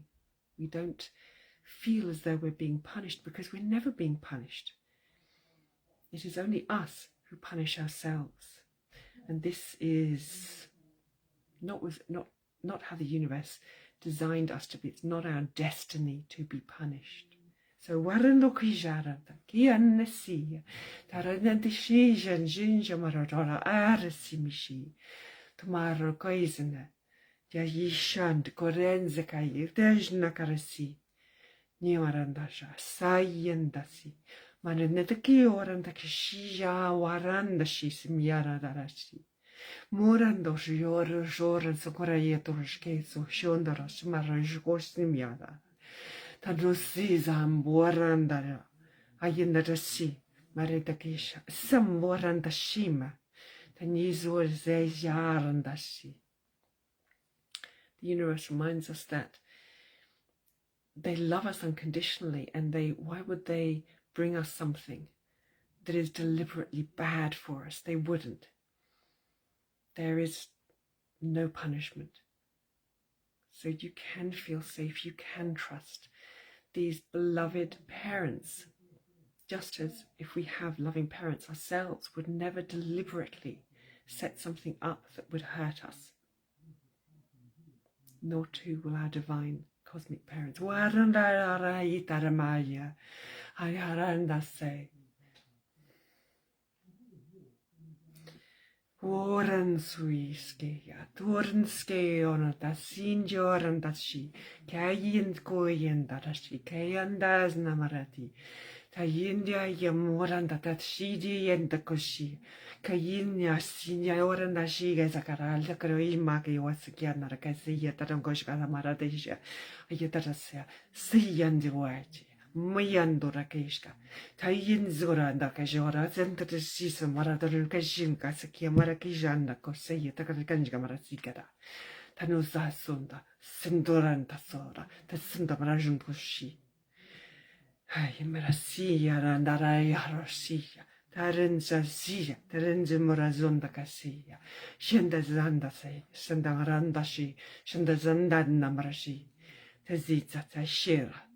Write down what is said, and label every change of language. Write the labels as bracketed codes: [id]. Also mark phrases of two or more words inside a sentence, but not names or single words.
[en] We don't feel as though we're being punished, because we're never being punished. It is only us who punish ourselves. And this is not how the universe designed us to be. It's not our destiny to be punished. So warando kijarata kiannesia taranantishijan jinja maradora arsimishi tomorrow koizena ya yishand korenze kai tejna karasi niwarandasha sayendasi manenetaki oranda kishia waranda shi simiara darashi Morando jor jor sokorayetorske so shondara smarajgosimiara Tanusi zamborandara ayendarashi maretakisha samborandashima tanizor zejarandashi. The universe reminds us that they love us unconditionally, and why would they bring us something that is deliberately bad for us? They wouldn't. There is no punishment. So you can feel safe, you can trust these beloved parents, just as if we have loving parents ourselves, would never deliberately set something up that would hurt us. Nor too will our divine cosmic parents. Oran suiskeja, tornske ona ta sinjoran tashi, kayin koyen darashi, kayandas namarati, ta yindia yamoran tatashidi yendakoshi, kayinya sinya oran dashi gazakaral, the kroimaki was kiana rakasi yatarangoshka maradesha, ayatarasya, siyandiwaji. Mayandora keshka, Tayin Zora and Kajora, Santa Sisa Marador Kajinka, Sakia Marakijanda, Kosea, Takakanjka Marasikara, Tanusa Sunda, Sindoranta Sora, the Sunda Marajun Pushi. Ay, Marasia and Arayarosia, Tarenza Sia, Tarenza Morazonda Casia, Shenda Zanda say, Sandarandashi, Shenda Zandan Marashi, Tazita Tashira.